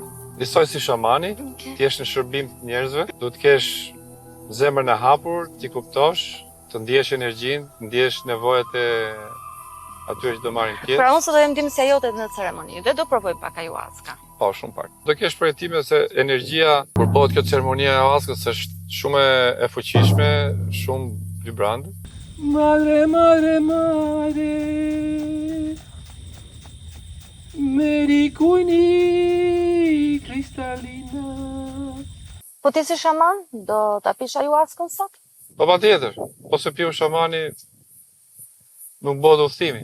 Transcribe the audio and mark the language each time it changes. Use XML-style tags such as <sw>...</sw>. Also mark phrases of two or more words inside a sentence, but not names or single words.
<sq>Nisoj si shamani, ti jesh në shërbim të njerëzve, duhet të kesh zemrën e hapur, ti kuptosh, të ndjesh energjinë, të ndjesh nevojat e atyre që do marrin pjesë. Pra unë sot do jem ndihmësja jote në ceremoni dhe do provoj pak ayahuasca. Po, shumë pak. Do kesh përjetime se energjia kur bëhet kjo ceremonia e ayahuascës është shumë e fuqishme, shumë vibrante.</sq> <es>Madre, madre, madre, merikujni kristalina.</es> <sq>Po ti si shaman, do ta pish ayahuasca sot? Po patjetër, po se piu shamani nuk bëhet udhëtimi.</sq>